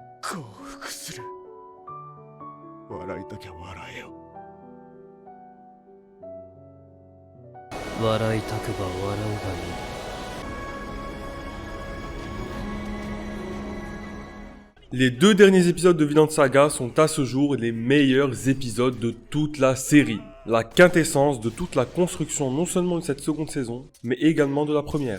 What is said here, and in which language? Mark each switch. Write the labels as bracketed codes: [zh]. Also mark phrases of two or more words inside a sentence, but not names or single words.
[ja] 降伏する。笑いたきゃ笑えよ。笑いたくば笑うがいい。 [fr] Les deux derniers épisodes de Vinland Saga sont à ce jour les meilleurs épisodes de toute la série. La quintessence de toute la construction non seulement de cette seconde saison, mais également de la première.